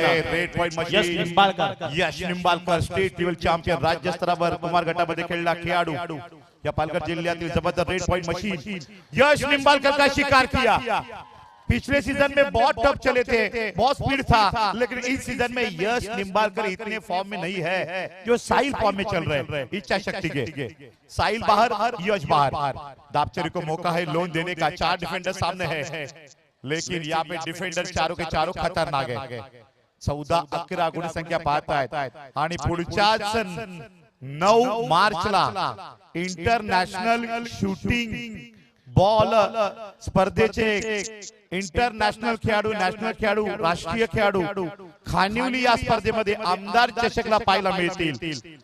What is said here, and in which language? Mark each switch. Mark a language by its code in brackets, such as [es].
[mr] Red point यश Nimbalkar state level champion राज्य स्तरावर कुमार गटामध्ये खेळला खेळाडू. या पालघर जिल्ह्यातील जबरदस्त रेड पॉइंट मशीन यश निंबाळकर [hi] का शिकार किया. पिछले सीजन में बहुत टफ चले थे, बहुत स्पीड था, लेकिन इस सीजन में यश निंबाळकर इतने फॉर्म में नहीं है जो साहिल फॉर्म में चल रहे हैं. इच्छा शक्ति के साहिल बाहर, यश बाहर. दापचरी को मौका है लोन देने का. 4 डिफेंडर सामने है. लेकिन यहाँ पे डिफेंडर चारों के चारों खतरनाक है. [mr] 14-11 गुणसंख्या पाहतायत आणि पुढच्याच 9 मार्चला इंटरनॅशनल शूटिंग बॉल स्पर्धेचे इंटरनॅशनल खेळाडू, नॅशनल खेळाडू, राष्ट्रीय खेळाडू खानिवली या स्पर्धेमध्ये आमदार चषकला पाहायला मिळतील.